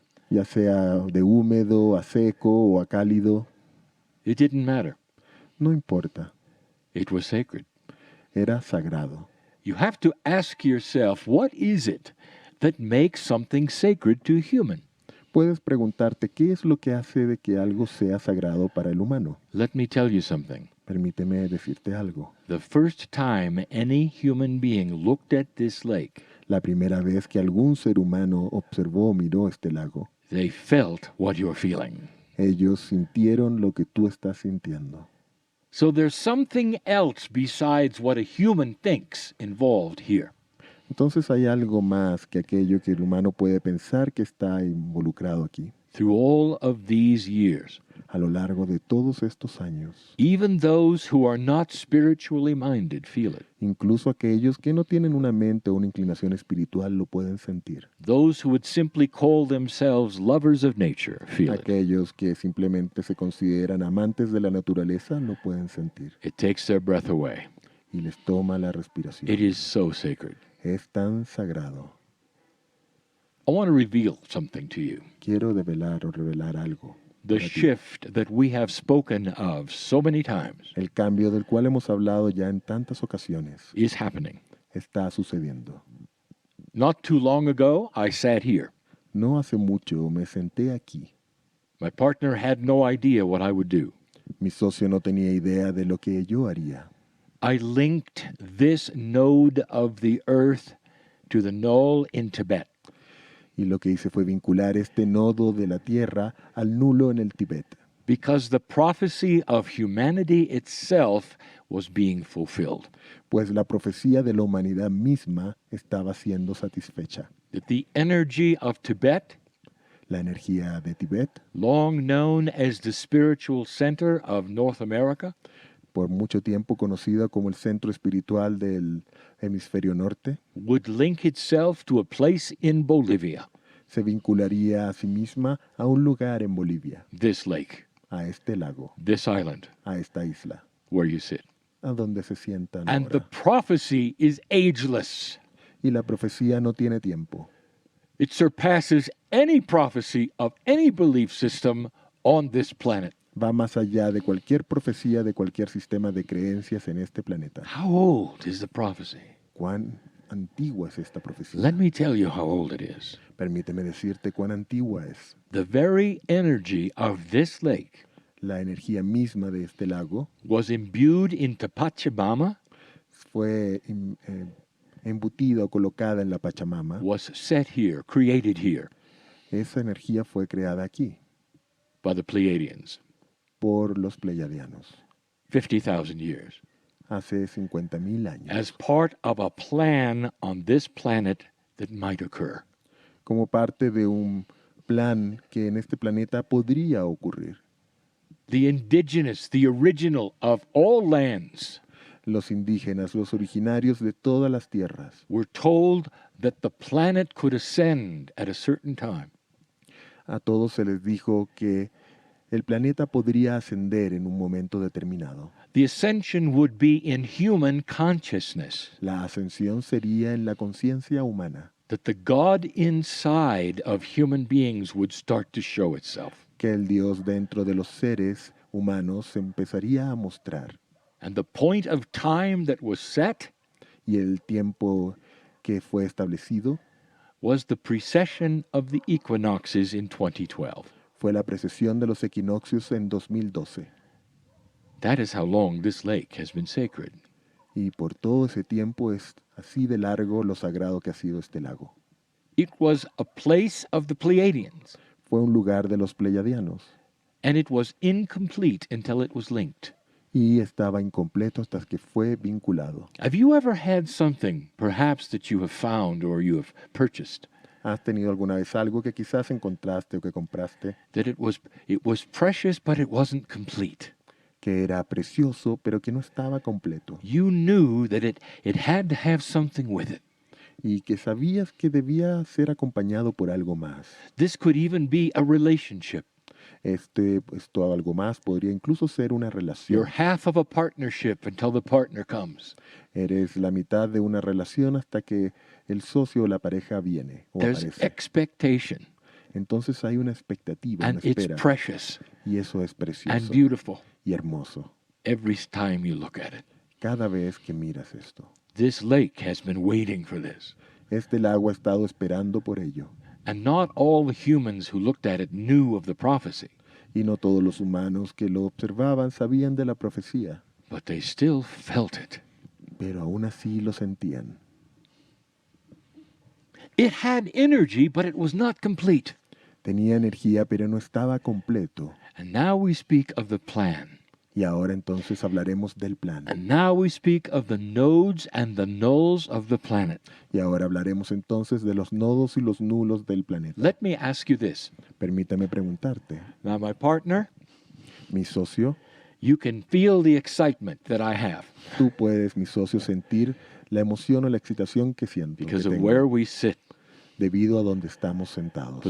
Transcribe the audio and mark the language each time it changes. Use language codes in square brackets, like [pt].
[es] ya sea de húmedo a seco o a cálido, [en] it didn't matter. [es] no importa, [en] It was sacred. [es] era sagrado. [en] You have to ask yourself, what is it that makes something sacred to a human? [es] Puedes preguntarte qué es lo que hace de que algo sea sagrado para el humano. [en] Let me tell you something. [es] Permíteme decirte algo. [en] The first time any human being looked at this lake, [es] La primera vez que algún ser humano observó o miró este lago, [en] they felt what you're feeling. [es] ellos sintieron lo que tú estás sintiendo. [en] So there's something else besides what a human thinks involved here. [es] Entonces hay algo más que aquello que el humano puede pensar que está involucrado aquí. [en] Through all of these years, [es] A lo largo de todos estos años, [en] even those who are not spiritually minded feel it. [es] incluso aquellos que no tienen una mente o una inclinación espiritual lo pueden sentir. [en] Those who would simply call themselves lovers of nature feel it. [es] Aquellos que simplemente se consideran amantes de la naturaleza lo pueden sentir [en] It takes their breath away. [es] y les toma la respiración. [en] It is so sacred. [es] Es tan sagrado. [en] I want to reveal something to you. [es] Quiero develar o revelar algo. [en] The [es] para ti. [en] shift that we have spoken of so many times [es] El cambio del cual hemos hablado ya en tantas ocasiones [en] is happening. [es] está sucediendo. [en] Not too long ago, I sat here. [es] No hace mucho me senté aquí. [en] My partner had no idea what I would do. [es] Mi socio no tenía idea de lo que yo haría. [en] I linked this node of the earth to the knoll in Tibet. [es] Y lo que hice fue vincular este nodo de la tierra al nulo en el Tíbet, [en] Because the prophecy of humanity itself was being fulfilled. [es] pues la profecía de la humanidad misma estaba siendo satisfecha. [en] That the energy of Tibet, [es] La energía de Tíbet, [en] long known as the spiritual center of North America, [es] por mucho tiempo conocida como el centro espiritual del hemisferio norte, [en] would link itself to a place in Bolivia, [es] se vincularía a sí misma a un lugar en Bolivia, [en] this lake, [es] a este lago, [en] this island, [es] a esta isla, [en] where you sit. [es] a donde se sientan [en] And the [es] ahora. [en] prophecy is ageless. [es] Y la profecía no tiene tiempo. [en] It surpasses any prophecy of any belief system on this planet. [es] Va más allá de cualquier profecía de cualquier sistema de creencias en este planeta. [en] How old is the prophecy? [es] ¿Cuán antigua es esta profecía? [en] Let me tell you how old it is. [es] Permíteme decirte cuán antigua es. [en] The very energy of this lake [es] La energía misma de este lago [en] was imbued into Pachamama, [es] fue embutida o colocada en la Pachamama. [en] was set here, created here [es] Esa energía fue creada aquí [en] by the Pleiadians [es] por los pleiadianos [en] 50,000 years [es] hace 50,000 años, [en] as part of a plan on this planet that might occur. [es] como parte de un plan que en este planeta podría ocurrir. [en] The indigenous, the original of all lands, [es] Los indígenas, los originarios de todas las tierras, [en] were told that the planet could ascend at a certain time. [es] a todos se les dijo que el planeta podría ascender en un momento determinado. [en] The ascension would be in human consciousness, [es] La ascensión sería en la conciencia humana, [en] that the God inside of human beings would start to show itself. [es] que el Dios dentro de los seres humanos se empezaría a mostrar. [en] And the point of time that was set [es] Y el tiempo que fue establecido [en] was the precession of the equinoxes in 2012. [es] fue la precesión de los equinoccios en 2012. [en] That is how long this lake has been sacred. [es] Y por todo ese tiempo es así de largo lo sagrado que ha sido este lago. [en] It was a place of the Pleiadians, [es] Fue un lugar de los pleiadianos [en] and it was incomplete until it was linked. [es] y estaba incompleto hasta que fue vinculado. [en] Have you ever had something, perhaps that you have found or you have purchased, [es] ¿Has tenido alguna vez algo que quizás encontraste o que compraste [en] that it was precious but it wasn't complete? [es] que era precioso pero que no estaba completo? [en] You knew that it had to have something with it. [es] y que sabías que debía ser acompañado por algo más. [en] This could even be a relationship. [es] Esto algo más podría incluso ser una [en] You're [es] relación. [en] half of a partnership until the partner comes. [es] Eres la mitad de una relación hasta que el socio o la pareja viene o [en] There's [es] aparece. [en] expectation, [es] Entonces hay una expectativa, una [en] and it's [es] espera, [en] precious [es] y eso es [en] and [es] precioso [en] beautiful [es] y hermoso [en] every time you look at it. [es] cada vez que miras esto. [en] This lake has been waiting for this. [es] Este lago ha estado esperando por ello, [en] And not all the humans who looked at it knew of the prophecy, [es] y no todos los humanos que lo observaban sabían de la profecía, [en] but they still felt it. [es] pero aún así lo sentían. [en] It had energy, but it was not complete. [es] Tenía energía, pero no estaba completo. [en] And now we speak of the plan. [es] Y ahora entonces hablaremos del plan. [en] And now we speak of the nodes and the nulls of the planet. [es] Y ahora hablaremos entonces de los nodos y los nulos del planeta. [en] Let me ask you this. [es] Permítame preguntarte, [en] Now, my partner, [es] mi socio, [en] you can feel the excitement that I have [es] tú puedes, mi socio, sentir la emoción o la excitación que siento, que [en] because of [es] tengo, [en] where we sit, [es] debido a donde estamos sentados,